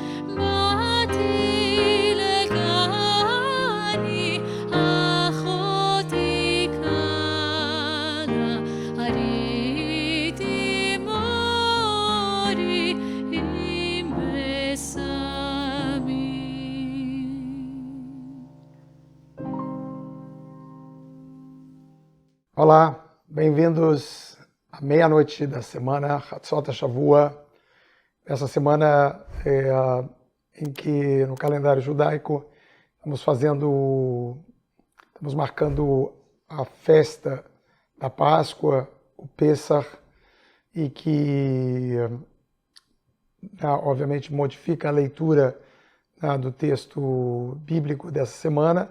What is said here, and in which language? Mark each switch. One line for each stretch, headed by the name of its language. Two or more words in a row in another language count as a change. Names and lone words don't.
Hebrew: באתי לגני אחותי כלה, הריתי מורי עם בשמי.
Portuguese: Olá, bem-vindos à meia-noite da semana Hatzot Shavua. Essa semana em que no calendário judaico estamos marcando a festa da Páscoa, o Pesach, e que obviamente modifica a leitura do texto bíblico dessa semana.